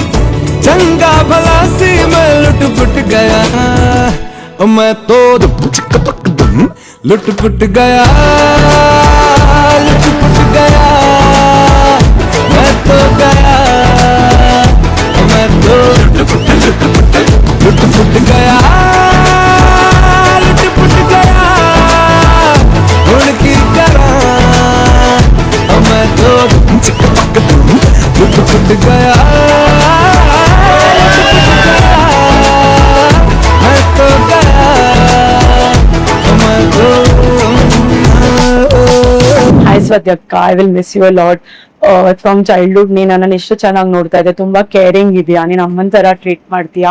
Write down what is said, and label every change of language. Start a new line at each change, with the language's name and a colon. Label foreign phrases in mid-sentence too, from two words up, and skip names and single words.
Hindi: चंगा भला सी मैं लुट पुट गया, मैं तो लुट पुट गया, लुट पुट गया, मैं तो गया, मैं तो लुट पुट गया, लुट पुट गया, उनकी करा मैं तो लुट पुट गया।
English: ಹಾಯ್ ಸ್ವಾತಿ ಅಕ್ಕ, I will miss you a lot. from childhood
Kannada: ನೀನ್ ನನ್ನ ಎಷ್ಟು ಚೆನ್ನಾಗಿ ನೋಡ್ತಾ ಇದ್ದೆ, ತುಂಬಾ ಕೇರಿಂಗ್ ಇದೆಯಾ, ನೀನ್ ಅಮ್ಮನ ತರ ಟ್ರೀಟ್ ಮಾಡ್ತೀಯಾ.